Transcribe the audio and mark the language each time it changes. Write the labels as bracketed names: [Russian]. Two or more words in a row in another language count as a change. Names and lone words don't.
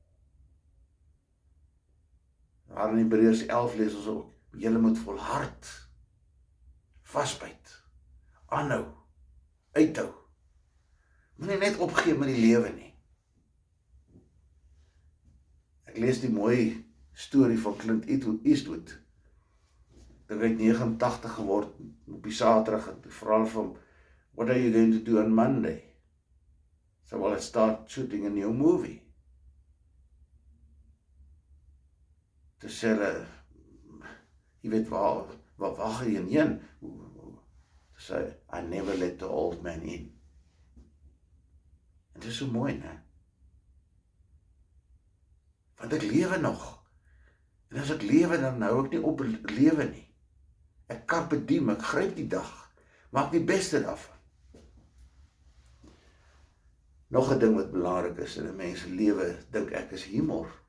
[Afrikaans] Daar in Hebreërs 11 lees ons ook, julle moet volhard, vasbyt, aanhou, uithou. Moenie net opgee met die lewe nie. Ek lees die mooi storie van Clint Eastwood. Ek het 89 geword op die Saterdag, en toe vra hulle vir hom, [English] what are you going to do on Monday? So, well, I start shooting a new movie. [Afrikaans] Toe sê hulle, jy weet waar gaan jy heen? Toe sê, [English] I never let the old man in. [Afrikaans] En dit is so mooi, né? Want ek lewe nog. En as ek lewe, dan hou ek nie op lewe nie. Ek [Latin] carpe diem, [Afrikaans] ek gryp die dag. Maak die beste daarvan. Nog 'n ding wat belangrik is in 'n mens se lewe, dink ek, is humor.